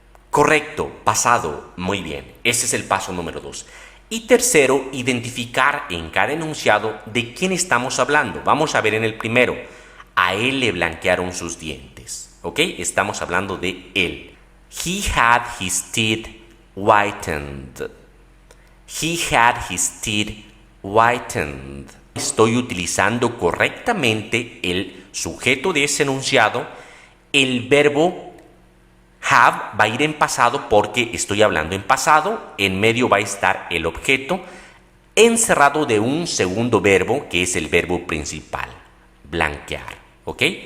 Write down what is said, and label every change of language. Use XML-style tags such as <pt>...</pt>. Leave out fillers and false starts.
<es>Correcto, pasado. Muy bien. Ese es el paso número 2. Y tercero, identificar en cada enunciado de quién estamos hablando. Vamos a ver en el primero. A él le blanquearon sus dientes. ¿Ok? Estamos hablando de él.</es> <en>He had his teeth whitened. He had his teeth whitened.</en> <es>Estoy utilizando correctamente el sujeto de ese enunciado. El verbo have va a ir en pasado porque estoy hablando en pasado. En medio va a estar el objeto encerrado de un segundo verbo que es el verbo principal, blanquear. ¿Ok?</es>